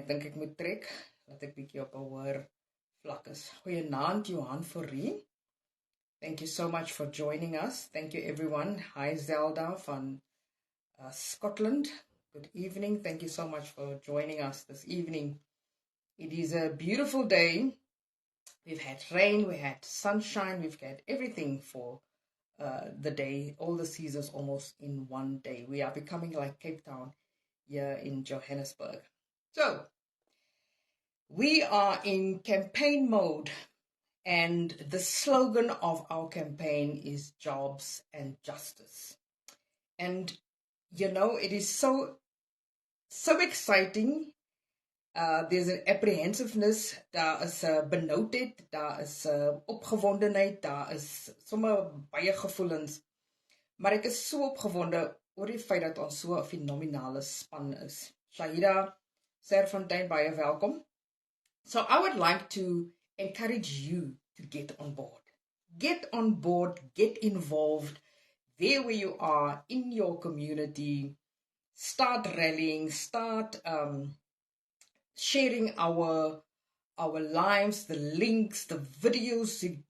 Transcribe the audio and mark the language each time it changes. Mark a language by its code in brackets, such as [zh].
[af] Ek dink ek moet trek dat ek bietjie op 'n hoër vlak is. Goeienaand Johan Forrie. [en] Thank you so much for joining us. Thank you everyone. Hi Zelda van Scotland. Good evening. Thank you so much for joining us this evening. It is a beautiful day. We've had rain, we had sunshine, we've had everything for the day, all the seasons almost in one day. We are becoming like Cape Town here in Johannesburg. So, we are in campaign mode, and the slogan of our campaign is jobs and justice. And, you know, it is so exciting. There's an apprehensiveness, daar is benoudheid, daar is opgewondenheid, daar is sommer baie gevoelens. [af] Maar ek is so opgewonde oor die feit dat ons so 'n fenominale span is. Shahida Serfontein, baie welkom. [en] So I would like to encourage you to get on board. Get on board, get involved there where you are in your community. Start rallying, start sharing our lives, the links, the videos.